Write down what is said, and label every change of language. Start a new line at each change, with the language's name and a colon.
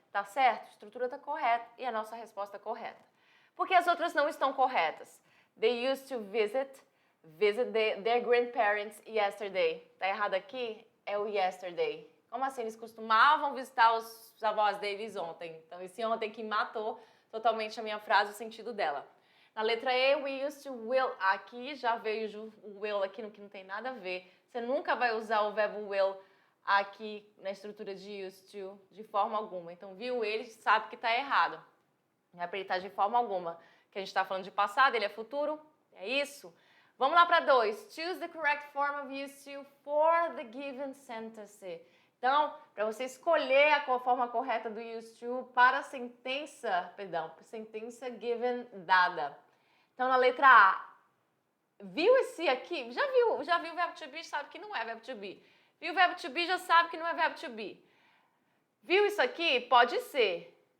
Portuguese: Tá certo? A estrutura tá correta e a nossa resposta é correta. Porque as outras não estão corretas.
English: They used to visit their grandparents yesterday.
Portuguese: Tá errado aqui? É o yesterday. Como assim? Eles costumavam visitar os avós deles ontem. Então, esse ontem que matou totalmente a minha frase, o sentido dela. Na letra E,
English: we used to will.
Portuguese: Aqui já vejo o will aqui no que não tem nada a ver. Você nunca vai usar o verbo will aqui na estrutura de used to de forma alguma. Então, viu ele, sabe que está errado. Não é para ele estar de forma alguma. Que a gente está falando de passado, ele é futuro. É isso. Vamos lá para 2.
English: Choose the correct form of used to for the given sentence.
Portuguese: Então, para você escolher a forma correta do used to para a sentença, sentença given dada. Então, na letra A, viu esse aqui? Já viu o verbo to be, sabe que não é verbo to be. Viu o verbo to be, já sabe que não é verbo to be. Viu isso aqui? Pode ser.